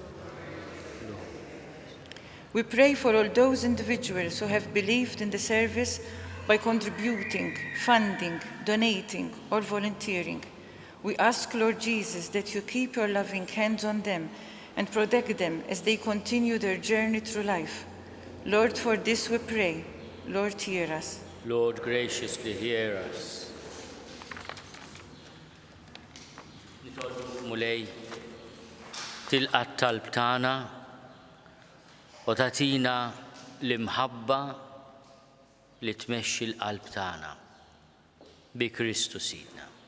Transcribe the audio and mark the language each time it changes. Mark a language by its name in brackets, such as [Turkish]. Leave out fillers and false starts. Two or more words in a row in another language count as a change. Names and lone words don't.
[English] We pray for all those individuals who have believed in the service by contributing, funding, donating, or volunteering. We ask, Lord Jesus, that you keep your loving hands on them and protect them as they continue their journey through life. Lord, for this we pray. Lord, hear us. Lord, graciously hear us. [Maltese] Nitolbuk mulej tilqa' t-talb tagħna u tagħtina l-imħabba li tmexxi l-qalb tagħna bi Kristu Sidna.